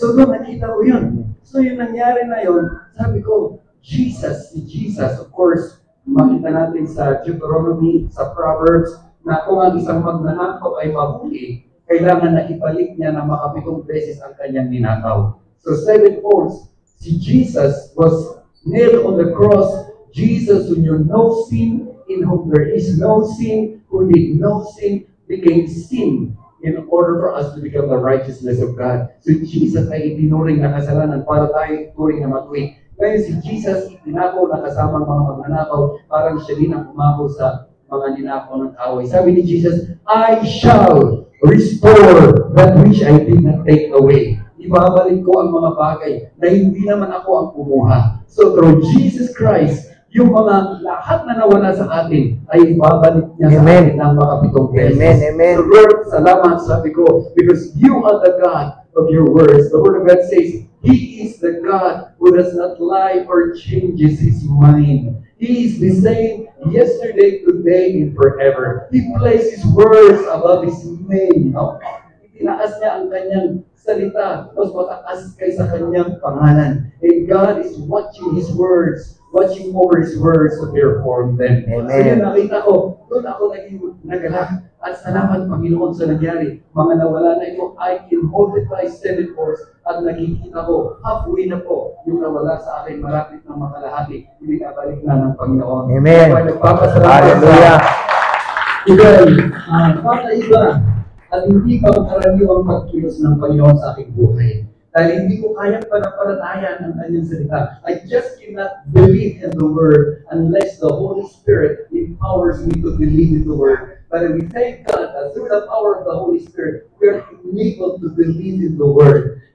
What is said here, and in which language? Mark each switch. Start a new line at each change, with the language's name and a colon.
Filipino: So doon nakita ko yun. So yung nangyari na yun, sabi ko, si Jesus, of course, makita natin sa Deuteronomy, sa Proverbs, na kung ang isang magnanakaw ay mahuli, kailangan na ibalik niya na makapitong beses ang kanyang ninakaw.
English: So sevenfold,
Filipino: si Jesus
English: was nailed on the cross. Jesus who knew no sin, in whom there is no sin, who did no sin, became sin in order for us to become the righteousness of God.
Filipino: So Jesus ay itinuring na kasalanan para tayo turing na matuwid. Ngayon si Jesus itinakaw na kasamang mga magnanakaw, parang siya din ang umako sa mga ninakaw ng kaaway.
English: Sabi ni Jesus, I shall restore that which I did not take away.
Filipino: Ibabalik ko ang mga bagay na hindi naman ako ang kumuha. So through Jesus Christ, yung mga lahat na nawala sa atin ay ibabalik niya sa atin ng makapitong beses. Amen, amen.
English: So Lord,
Filipino: salamat, sabi ko,
English: because you are the God of your words. The Word of God says, He is the God who does not lie or changes His mind. He is the same yesterday, today, and forever. He placed His words above His name.
Filipino: No? Itinaas niya ang kanyang salita, mas mataas kaysa kanyang pangalan.
English: And God is watching His words, watching over His words to perform them. Amen.
Filipino: So yun, nakita ko, doon ako naging nagalak. At salamat, Panginoon, sa nangyari. Mga nawala na ito,
English: I can multiply 7 folds.
Filipino: At nakikita ko, halfway na po, yung nawala sa akin, malapit ng makalahati, ibinabalik na ng Panginoon. Amen. Kaya nagpapasalamat Hallelujah. Kakaiba at hindi pangkaraniwang pagkilos ng Panginoon sa aking buhay. Dahil hindi ko kayang panampalataya ng kanyang salita.
English: I just cannot believe in the Word unless the Holy Spirit empowers me to believe in the Word. But we thank God that through the power of the Holy Spirit, we are enabled to believe in the Word.